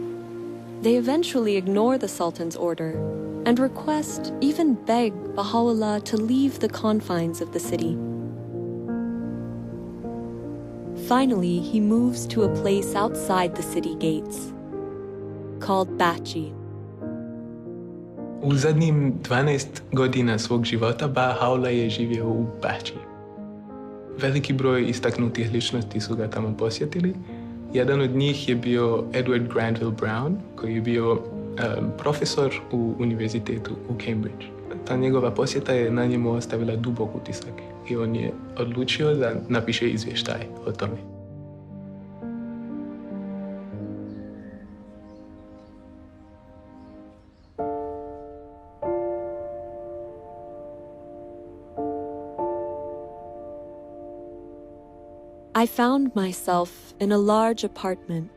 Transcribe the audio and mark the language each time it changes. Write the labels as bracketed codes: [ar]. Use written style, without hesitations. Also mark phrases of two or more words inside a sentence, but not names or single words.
[en] They eventually ignore the Sultan's order and request, even beg, Bahá'u'lláh to leave the confines of the city. Finally, he moves to a place outside the city gates, called Bahá'u'lláh. [bs] U zadnjim 12 godina svog života Bahá'u'lláh je živio u Bahá'u'lláh. Veliki broj istaknutih ličnosti su ga tamo posjetili. Jedan od njih je bio Edward Granville Brown, koji je bio profesor u univerzitetu u Cambridge. Ta njegova posjeta je na njemu ostavila dubok utisak i on je odlučio da napiše izvještaj o tome. [en] I found myself in a large apartment.